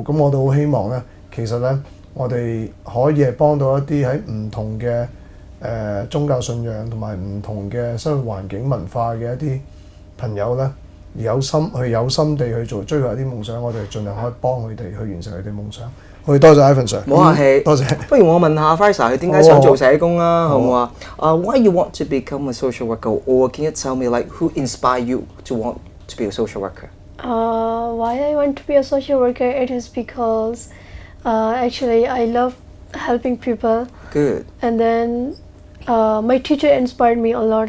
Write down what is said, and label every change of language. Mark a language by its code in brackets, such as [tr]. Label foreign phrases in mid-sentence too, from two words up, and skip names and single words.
[yue] 咁我都好希望咧，其實咧我哋可以係幫到一啲喺唔同嘅宗教信仰同埋唔同嘅生活環境文化嘅一啲朋友咧，而有心地去追求一啲夢想，我哋盡量可以幫佢哋去完成佢哋夢想。多謝 Ivan Sir，冇客氣，多謝。不如我問下 Faiza 佢點解想做社工啊？好唔好啊 ？ [en] Why you want to become a social worker? Or can you tell me like who inspired you to want to be a social worker? Why I want to be a social worker? It is because actually I love helping people. Good. And then my teacher inspired me a lot.